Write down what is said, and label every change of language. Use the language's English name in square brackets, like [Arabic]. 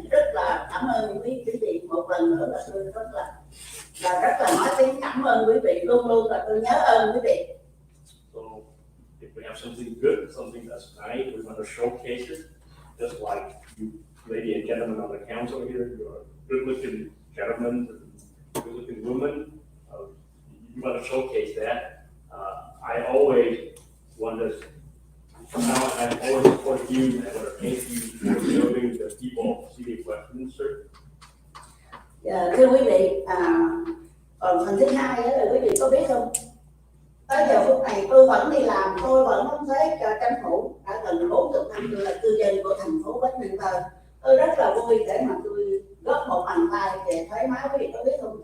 [Vietnamese] Rất là cảm ơn quý vị một lần nữa, là tôi rất là nói tiếng cảm ơn quý vị, luôn luôn là tôi nhớ ơn quý vị. [English] So if we have something good, something that's nice, we want to showcase it. Just like you, ladies and gentlemen on the council here, you're good-looking gentlemen, good-looking women. You want to showcase that. I always want to. I always support you, and I want to thank you for serving the people of the city of Westminster. [Vietnamese] Thưa quý vị, còn phần thứ hai đó là quý vị có biết không? Tới giờ phút này tôi vẫn đi làm, tôi vẫn đóng thuế cho chính phủ đã gần 40 năm. Tôi là cư dân của thành phố Westminster. Tôi rất là vui để mà tôi góp một bàn tay về thuế má. Quý vị có biết không?